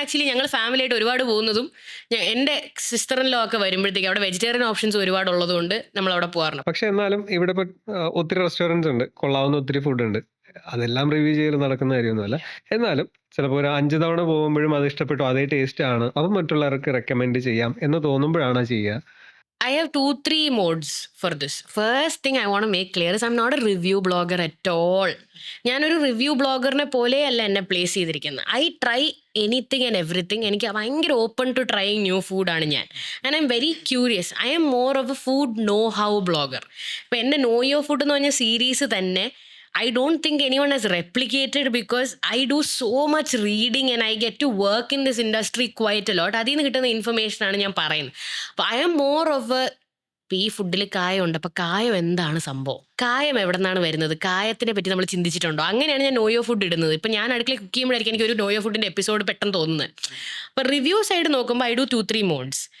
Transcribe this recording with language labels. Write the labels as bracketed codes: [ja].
[ml] Actually ഞങ്ങൾ family ആയിട്ട് ഒരുപാട് പോകുന്നതും എന്റെ സിസ്റ്ററിലോ ഒക്കെ വരുമ്പോഴത്തേക്ക് അവിടെ വെജിറ്റേറിയൻ ഓപ്ഷൻസ് ഒരുപാട് ഉള്ളതുകൊണ്ട് നമ്മൾ അവിടെ പോകാറുണ്ട്. പക്ഷെ എന്നാലും ഇവിടെ ഒത്തിരി റെസ്റ്റോറൻറ്റ്സ് ഉണ്ട്, കൊള്ളാവുന്ന ഒത്തിരി ഫുഡ് ഉണ്ട്. അതെല്ലാം റിവ്യൂ ചെയ്ത് നടക്കുന്ന കാര്യമൊന്നുമല്ല. എന്നാലും ചിലപ്പോൾ ഒരു 5 തവണ പോകുമ്പോഴും അത് ഇഷ്ടപ്പെട്ടു, അതേ ടേസ്റ്റ് ആണ്, അപ്പം മറ്റുള്ളവർക്ക് റെക്കമെൻഡ് ചെയ്യാം എന്ന് തോന്നുമ്പോഴാണ് ചെയ്യുക. [en] I have 2-3 modes for this. First thing I want to make clear is I'm not a review blogger at all. [ml] ഞാനൊരു റിവ്യൂ ബ്ലോഗറിനെ പോലെയല്ല എന്നെ പ്ലേസ് ചെയ്തിരിക്കുന്നത്. [en] I try anything and everything. [ml] എനിക്ക് ഭയങ്കര ഓപ്പൺ ടു ട്രൈയിങ് ന്യൂ ഫുഡാണ് ഞാൻ. [en] And I'm very curious. I'm more of a food no how blogger. [ml] ഇപ്പം എൻ്റെ നോ യോ ഫുഡ് എന്ന് പറഞ്ഞ സീരീസ് തന്നെ [en] I don't think anyone has replicated because I do so much reading and I get to work in this industry quite a lot. [ml] അതിൽ നിന്ന് കിട്ടുന്ന information ആണ് ഞാൻ പറയുന്നത്. അപ്പോൾ I am more of A ഈ ഫുഡിൽ കായമുണ്ട്, അപ്പോൾ കായം എന്താണ് സംഭവം, കായം എവിടെ നിന്നാണ് വരുന്നത്, കായത്തിനെ പറ്റി നമ്മൾ ചിന്തിച്ചിട്ടുണ്ടോ, അങ്ങനെയാണ് ഞാൻ നോയോ ഫുഡ് ഇടുന്നത്. ഇപ്പം ഞാൻ അടുക്കളയിൽ കുക്ക് ചെയ്യുമ്പോഴായിരിക്കും എനിക്ക് ഒരു നോയോ ഫുഡിൻ്റെ എപ്പിസോഡ് പെട്ടെന്ന് തോന്നുന്നത്. അപ്പോൾ റിവ്യൂ സൈഡ് നോക്കുമ്പോൾ [en] I do 2-3 modes.